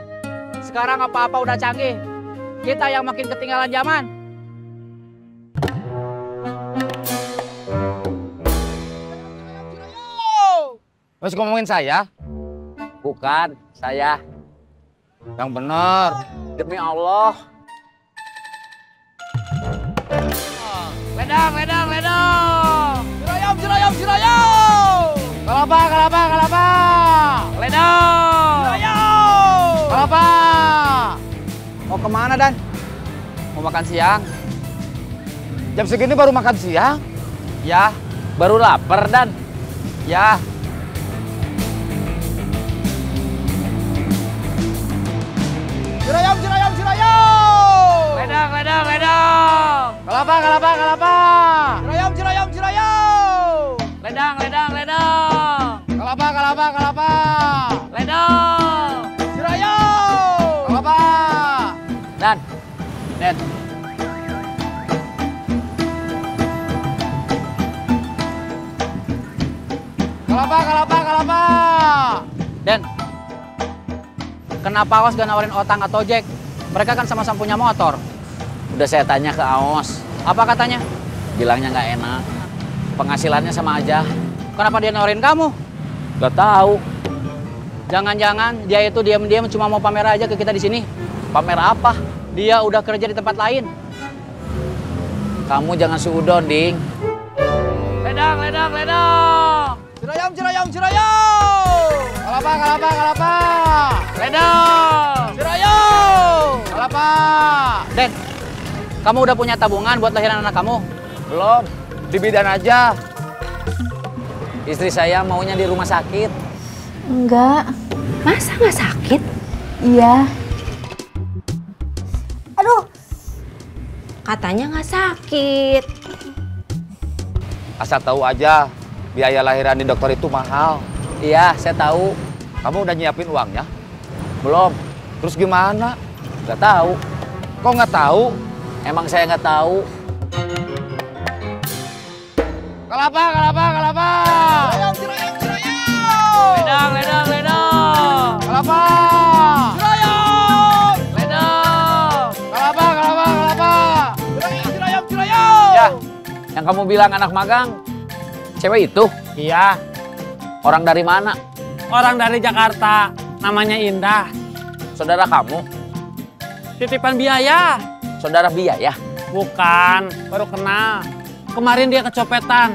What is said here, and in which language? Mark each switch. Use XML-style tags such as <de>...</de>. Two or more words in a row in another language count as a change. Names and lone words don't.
<id>Sekarang apa-apa udah canggih. Kita yang makin ketinggalan zaman. Masih ngomongin saya? Bukan, saya. Yang bener. Demi Allah. Ledang, ledang, ledang. Cirayam, cirayam, cirayam. Kelapa, kelapa, kelapa. Ledang. Cirayam. Kelapa. Mau kemana, Dan? Mau makan siang. Jam segini baru makan siang? Ya, Baru lapar, Dan. ya. Cirayam, cirayam, cirayam. Ledang, ledang, ledang. Kelapa, kelapa, kelapa. Cirayam, cirayam, cirayam. Ledang, ledang, ledang. Kelapa, kelapa, kelapa. Ledang. Cirayam. Kelapa. Dan. Kelapa, kelapa, kelapa. Den, kenapa Aos gak nawarin Otang atau Jack? Mereka kan sama-sama punya motor. Udah saya tanya ke Aos. Apa katanya? Bilangnya nggak enak. Penghasilannya sama aja. Kenapa dia nawarin kamu? Gak tahu. Jangan-jangan dia itu diam-diam cuma mau pamer aja ke kita di sini. Pamer apa? Dia udah kerja di tempat lain. Kamu jangan suudon, Ding. Ledang, ledang, ledang. Cirayam, cirayam, cirayam. Kelapa, kelapa, kelapa. Ledang. Cirayam. Kelapa. Den, kamu udah punya tabungan buat lahiran anak kamu? Belum. Di bidan aja. Istri saya maunya di rumah sakit. Enggak. Masa nggak sakit? Iya. Aduh. Katanya nggak sakit. Asal tahu aja, biaya lahiran di dokter itu mahal. Iya, saya tahu. Kamu udah nyiapin uangnya? Belum. Terus gimana? Gak tahu. Kok nggak tahu? Emang saya nggak tahu. Kelapa, kelapa, kelapa. Cirayam, cirayam, cirayam. Ledang, ledang, ledang. Kelapa. Cirayam. Ledang. Kelapa, kelapa, kelapa. Cirayam, cirayam, cirayam. Ya, yang kamu bilang anak magang, cewek itu? Iya, Orang dari mana? orang dari Jakarta, namanya Indah. Saudara kamu? Titipan biaya. Saudara biaya? Bukan, baru kenal. Kemarin dia kecopetan.</id>